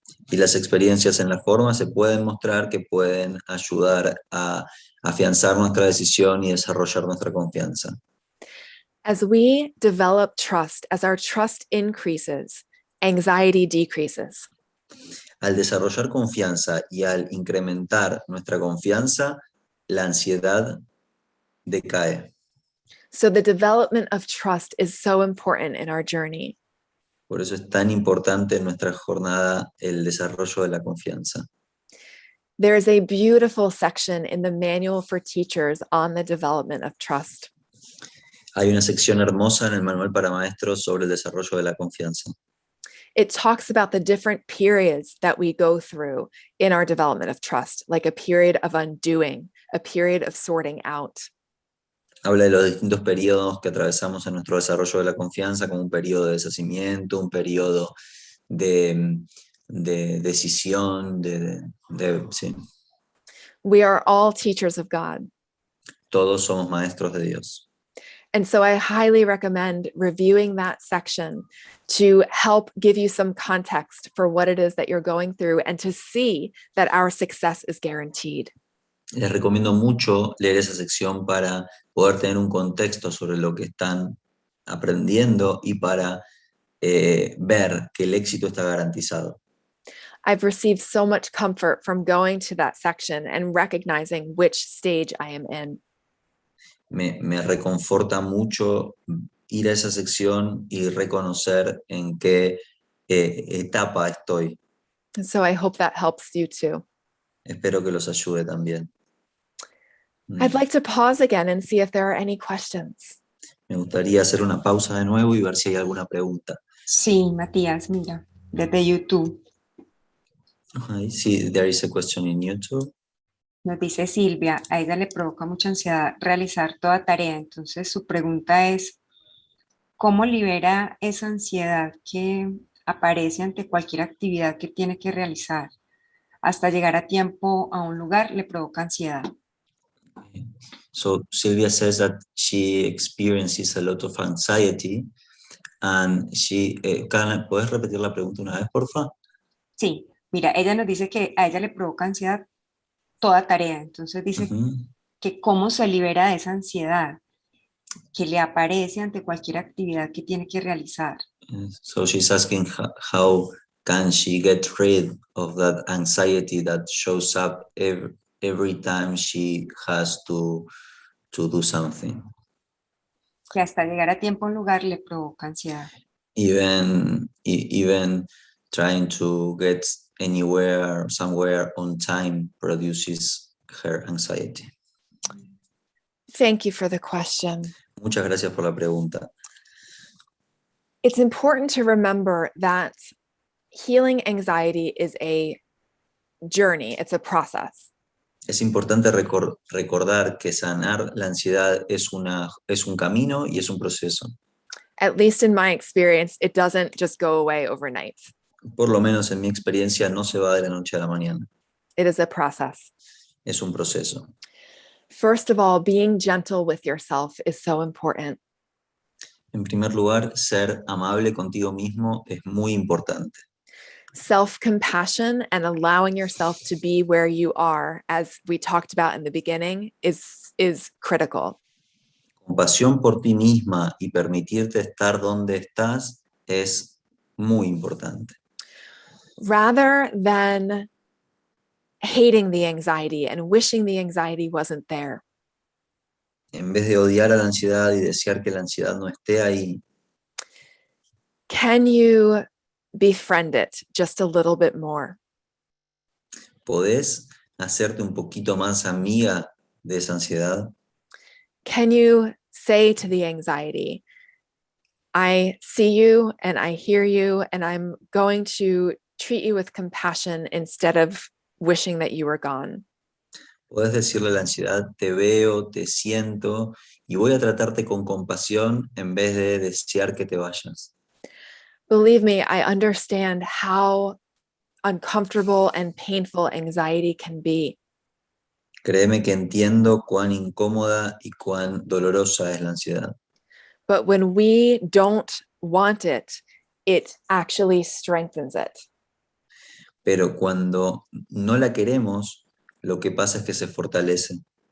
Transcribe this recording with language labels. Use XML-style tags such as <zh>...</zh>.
<es>Y las experiencias en la forma se pueden mostrar que pueden ayudar a afianzar nuestra decisión y desarrollar nuestra confianza.</es> <en>As we develop trust, as our trust increases, anxiety decreases.</en> <es>Al desarrollar confianza y al incrementar nuestra confianza, la ansiedad decae.</es> <en>So the development of trust is so important in our journey.</en> <es>Por eso es tan importante en nuestra jornada el desarrollo de la confianza.</es> <en>There is a beautiful section in the Manual for Teachers on the development of trust.</en> <es>Hay una sección hermosa en el manual para maestros sobre el desarrollo de la confianza.</es> <en>It talks about the different periods that we go through in our development of trust, like a period of undoing, a period of sorting out.</en> <es>Habla de los distintos periodos que atravesamos en nuestro desarrollo de la confianza, como un periodo de deshacimiento, un periodo de decisión, sí.</es> <en>We are all teachers of God.</en> <es>Todos somos maestros de Dios.</es> <en>And so I highly recommend reviewing that section to help give you some context for what it is that you're going through and to see that our success is guaranteed.</en> <es>Les recomiendo mucho leer esa sección para poder tener un contexto sobre lo que están aprendiendo y para ver que el éxito está garantizado.</es> <en>I've received so much comfort from going to that section and recognizing which stage I am in.</en> <es>Me reconforta mucho ir a esa sección y reconocer en qué etapa estoy.</es> <en>And so I hope that helps you too.</en> <es>Espero que los ayude también.</es> <en>I'd like to pause again and see if there are any questions.</en> <es>Me gustaría hacer una pausa de nuevo y ver si hay alguna pregunta. Sí, Matías, mira, desde YouTube.</es> <en>I see there is a question in YouTube.</en> <es>Nos dice Silvia, a ella le provoca mucha ansiedad realizar toda tarea. Entonces su pregunta es, ¿cómo libera esa ansiedad que aparece ante cualquier actividad que tiene que realizar? Hasta llegar a tiempo a un lugar le provoca ansiedad.</es> <en>So Silvia says that she experiences a lot of anxiety and she...</en> <es>¿Puedes repetir la pregunta una vez, porfa? Sí, mira, ella nos dice que a ella le provoca ansiedad toda tarea. Entonces dice que cómo se libera de esa ansiedad que le aparece ante cualquier actividad que tiene que realizar.</es> <en>So she's asking how can she get rid of that anxiety that shows up every time she has to do something.</en> <es>Que hasta llegar a tiempo a un lugar le provoca ansiedad.</es> <en>Even trying to get anywhere, somewhere on time produces her anxiety. Thank you for the question.</en> <es>Muchas gracias por la pregunta.</es> <en>It's important to remember that healing anxiety is a journey, it's a process.</en> <es>Es importante recordar que sanar la ansiedad es un camino y es un proceso.</es> <en>At least in my experience, it doesn't just go away overnight.</en> <es>Por lo menos en mi experiencia no se va de la noche a la mañana.</es> <en>It is a process.</en> <es>Es un proceso.</es> <en>First of all, being gentle with yourself is so important.</en> <es>En primer lugar, ser amable contigo mismo es muy importante.</es> <en>Self-compassion and allowing yourself to be where you are, as we talked about in the beginning, is critical.</en> <es>Compasión por ti misma y permitirte estar donde estás es muy importante.</es> <en>Rather than hating the anxiety and wishing the anxiety wasn't there.</en> <es>En vez de odiar a la ansiedad y desear que la ansiedad no esté ahí,</es> <en>Can you befriend it just a little bit more?</en> <es>¿podés hacerte un poquito más amiga de esa ansiedad?</es> <en>Can you say to the anxiety, I see you and I hear you, and I'm going to treat you with compassion instead of wishing that you were gone?</en> <es>Podés decirle a la ansiedad, te veo, te siento, y voy a tratarte con compasión en vez de desear que te vayas.</es> <en>Believe me, I understand how uncomfortable and painful anxiety can be.</en> <es>Créeme que entiendo cuán incómoda y cuán dolorosa es la ansiedad.</es> <en>But when we don't want it, it actually strengthens it.</en> <es>Pero cuando no la queremos, lo que pasa es que se fortalece.</es>